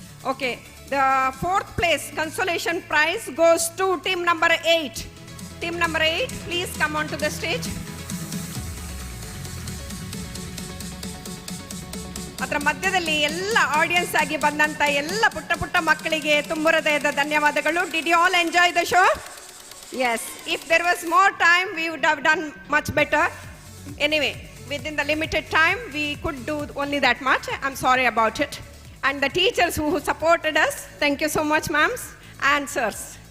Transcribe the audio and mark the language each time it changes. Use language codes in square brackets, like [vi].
[en] Okay, the 4th place consolation prize goes to team number 8. Team number 8, please come on to the stage. [kn] ಅದರ ಮಧ್ಯದಲ್ಲಿ ಎಲ್ಲ audience ಆಗಿ ಬಂದಂತ ಎಲ್ಲ ಪುಟ್ಟ ಪುಟ್ಟ ಮಕ್ಕಳಿಗೆ ತುಂಬ ಹೃದಯದ ಧನ್ಯವಾದಗಳು. [en] Did you all enjoy the show? Yes. If there was more time, we would have done much better. Anyway, within the limited time, we could do only that much. I'm sorry about it. And the teachers who supported us, thank you so much, ma'ams and sirs.